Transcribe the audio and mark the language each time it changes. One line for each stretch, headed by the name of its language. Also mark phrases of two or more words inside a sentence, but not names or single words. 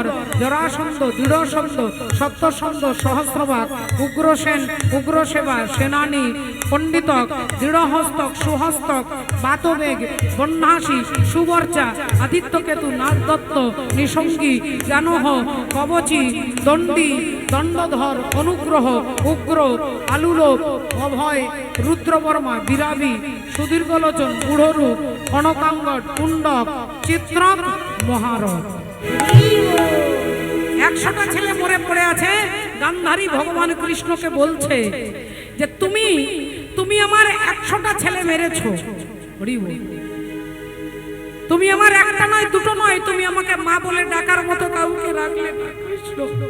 Bangla: জরাসন্ধ, দৃঢ়সন্ধ, সপ্তসন্ধ, সহস্রবাদ, উগ্রসেন, উগ্রসেবা, সেনানী, পণ্ডিতক, দৃঢ়হস্তক, সুহস্তক, বাতবেগ, বন্যাসী, সুবর্চা, আদিত্যকেতু, নাগদত্ত, নিসঙ্গী, জ্ঞানহ, কবচী, দণ্ডী, দণ্ডধর, অনুগ্রহ, উগ্র, আলুলোপ, অভয়, রুদ্রবর্মা, বিরাবী, সুদীর্ঘলোচন, বুড়রূপ, কনকাঙ্গট, কুণ্ডক, চিত্রক, মহারথ। 100টা ছেলে মরে পড়ে আছে। গান্ধারী ভগবান কৃষ্ণকে বলছে যে তুমি আমার 100টা ছেলে মেরেছো, তুমি আমার একটা নয় দুটো নয়, তুমি আমাকে মা বলে ডাকার মতো কাউকে রাখলে না কৃষ্ণ।